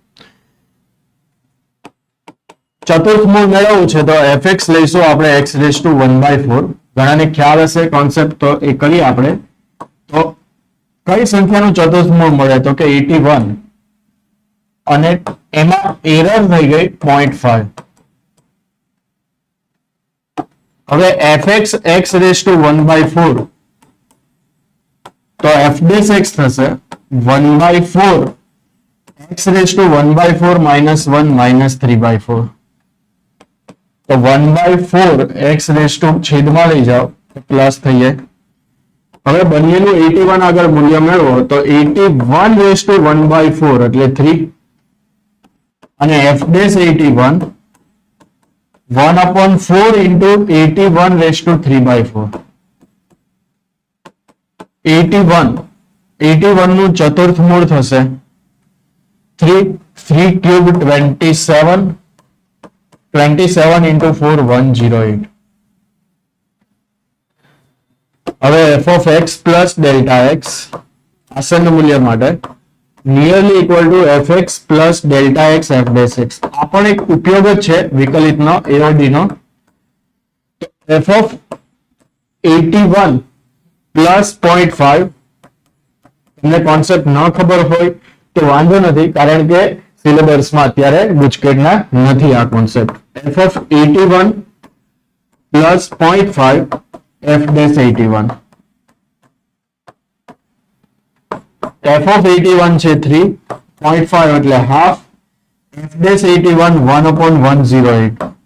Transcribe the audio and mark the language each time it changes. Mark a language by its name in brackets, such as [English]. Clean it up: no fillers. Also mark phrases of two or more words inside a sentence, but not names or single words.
[Gujarati] ચતુર્થ મૂળ મેળવવું છે તો fx લઈશું આપણે [English] x raised to [Gujarati] 1/4. ઘણાને ખ્યાલ હશે કોન્સેપ્ટ, તો એ કરીએ આપણે. તો કઈ સંખ્યાનું ચતુર્થ મૂળ મળે? તો કે 81 અને એમાં એરર થઈ ગઈ 0.5. [English] હવે fx x raised to 1/4 તો f dash x થશે 1/4 x raised to 1/4 -1 -3/4. [Gujarati] તો 1/4 [English] x raised to [Gujarati] છેદમાં લઈ જાઓ તો પ્લસ થઈ જાય હવે બંનેનું 81 આગળ મૂલ્ય મેળવો તો 81 [English] raise to [Gujarati] 1/4 એટલે 3 અને [English] f dash [Gujarati] 81 [English] 1/4 into 81 raised to 3/4 81 [Gujarati] નું ચતુર્થ મૂળ થશે [English] 3 cube 27 into 4 108 હવે f of x plus delta x [Gujarati] આસન્ન મૂલ્ય માટે [English] nearly equal to fx plus delta x f dash x [Gujarati] આ પણ એક ઉપયોગ જ છે વિકલિતનો AOD નો [English] f of [Gujarati] 81 પ્લસ 0.5 તમને કોન્સેપ્ટ ન ખબર હોય તો વાંધો નથી કારણ કે સિલેબસમાં અત્યારે ગુજકેટના નથી આ કોન્સેપ્ટ [English] f of [Gujarati] 81 પ્લસ 0.5 [English] f dash [Gujarati] 81 [English] f of [Gujarati] 81 છે 3 0.5 એટલે હાફ [English] f dash [Gujarati] 81 1/108